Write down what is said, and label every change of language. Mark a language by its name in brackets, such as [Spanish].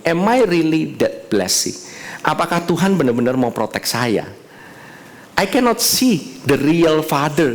[English] Am I really that blessed? [Indonesian] Apakah Tuhan benar-benar mau protek saya? [English] I cannot see the real father.